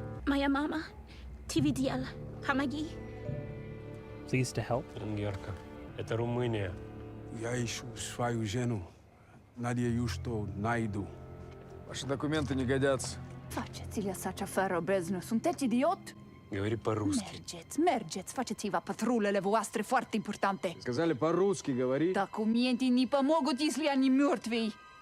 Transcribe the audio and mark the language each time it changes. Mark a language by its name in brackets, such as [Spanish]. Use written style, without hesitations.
[Russian] Моя мама, ты видела, помоги. [English] Pleased to help. [Russian] Венгерка. Это Румыния. Я ищу свою жену. Надеюсь, что найду. Ваши документы не годятся. [Romanian] Faceți-le așa fără beznă. Sunteți idiot? [Russian] Говори по-русски. [Romanian] Mergeți, faceți-vă patrulele voastre foarte importante. [Russian] Сказали по-русски говори. Документы не помогут, если они мертвые.